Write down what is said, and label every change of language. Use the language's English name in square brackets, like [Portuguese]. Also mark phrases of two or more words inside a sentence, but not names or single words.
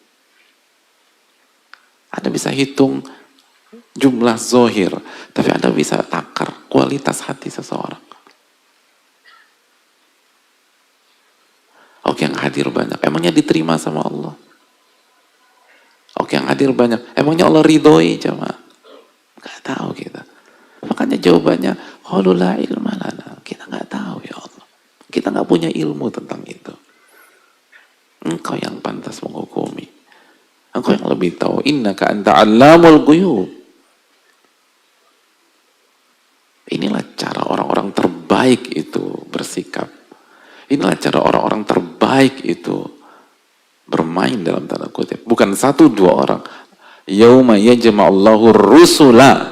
[Indonesian] Anda bisa hitung jumlah zohir, tapi Anda bisa takar kualitas hati seseorang. Oke, yang hadir banyak. Emangnya diterima sama Allah? Oke, yang hadir banyak. Emangnya Allah ridhoi jemaah? Gak tahu kita. Makanya jawabannya, [Arabic] قالوا لا علم لنا. [Indonesian] Kita gak tahu ya Allah. Kita gak punya ilmu tentang itu. Engkau yang pantas menghukumi. Engkau yang lebih tahu. [Arabic] إنك أنت علام الغيوب. [Indonesian] Inilah cara orang-orang terbaik itu bersikap. Inilah cara orang-orang terbaik itu bermain dalam tanda kutip. Bukan satu dua orang. [Arabic] يوم يجمع الله الرسل.